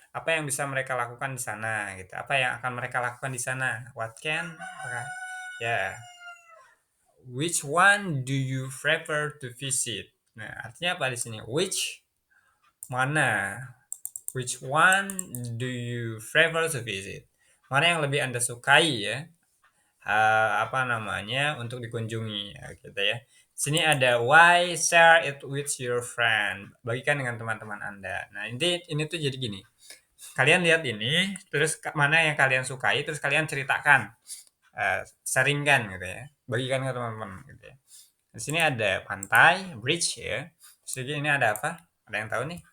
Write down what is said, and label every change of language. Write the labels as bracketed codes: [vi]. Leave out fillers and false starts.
[id] Apa yang bisa mereka lakukan di sana gitu. Apa yang akan mereka lakukan di sana? [en] What can ya. Which one do you prefer to visit? [id] Nah, artinya apa di sini? [en] Which mana? Which one do you prefer to visit? [id] Mana yang lebih Anda sukai ya? Apa namanya untuk dikunjungi ya, gitu ya. Sini ada [en] why share it with your friend. [id] Bagikan dengan teman-teman Anda. Nah, ini tuh jadi gini. Kalian lihat ini, terus mana yang kalian sukai, terus kalian ceritakan, sharingkan gitu ya. Bagikan ke teman-teman gitu ya. Di sini ada pantai, bridge ya. Terus ini ada apa? Ada yang tahu nih?